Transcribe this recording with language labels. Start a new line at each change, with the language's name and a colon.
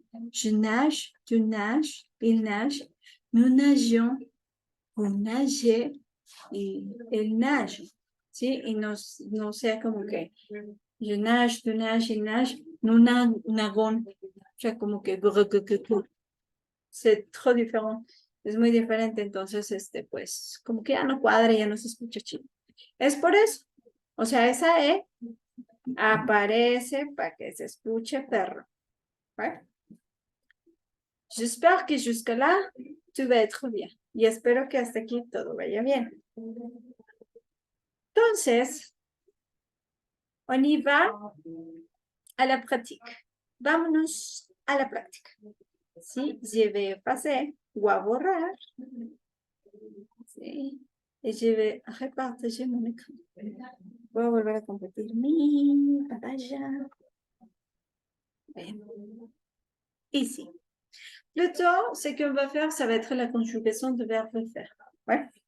French: Je nage, tu nages, il nage, nous nagions, vous nagez y el nage. ¿Sí?
Spanish: Y no sea como que
French: je nage, tu nages, il nage, nous nagons.
Spanish: O sea, como que
French: c'est trop différent.
Spanish: Es muy diferente, entonces, pues, como que ya no cuadra, ya no se escucha chido. Es por eso. O sea, esa E aparece para que se escuche perro. ¿Vale?
French: J'espère que jusque-là, tout va être bien.
Spanish: Y espero que hasta aquí todo vaya bien.
French: Entonces, on y va a la pratique.
Spanish: Vámonos a la práctica. ¿Sí?
French: Je vais passer ou à borrar. ¿Sí? Y je vais repartager mon écran.
Spanish: Voy a volver a compartir mi pantalla.
French: Bien. Ici. Plutôt, ce qu'on va faire, ça va être la conjugaison de verbe faire. Ouais.